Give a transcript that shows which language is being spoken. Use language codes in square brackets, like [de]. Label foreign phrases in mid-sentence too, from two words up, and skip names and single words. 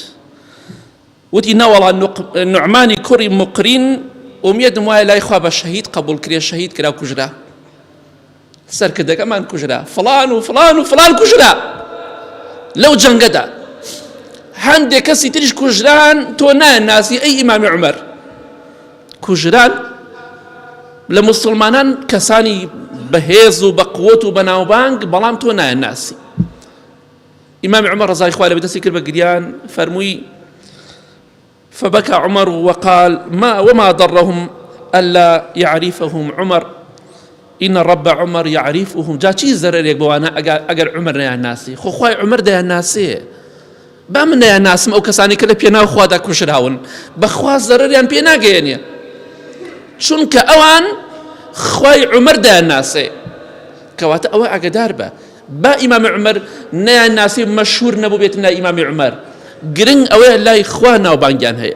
[ckb] وتی نەوەڵا نوعمانی کوڕی مقرین ئومێدم وایە لای خوا بە شەهید قبول کرێ شەهید کرا و کوژرا سەرکردەکەمان کوژرا فڵان و فڵان و فڵان کوژرا لەو جەنگەدا هەندێک کەسی تریش کوژران تۆ ناناسی ئەی ئیمامی عومەر کوژران لە موسڵمانان کەسانی بەهێز و بە قووەت و بە ناوبانگ بەڵام تۆ ناناسی. ئیمامی عومەر ڕەزای خوای لێبێ دەستی کرد بە گریان فەرمووی [ar] فبكى عمر وقال وما ضرهم ألا يعرفهم عمر إن الرب عمر يعرفهم. [ckb] جا چی زەرێک بۆوانە ئەگەر عومەر نەیاناسی خۆ خوای عومەر دەیاناسێ با من نەیاناسم ئەو کەسانی کە لە پێناو خوادا کوژراون بەخوا زەرەریان پێ ناگەیەنێ چونکە ئەوان خوای عومەر دەیاناسێ. کەواتە ئەوە ئاگادار بە با ئیمامی عومەر نەیاناسی مەشهور نەبوو بێت لای ئیمامی عومەر گرنگ ئەوەیە لای خوا ناوبانگیان هەیە.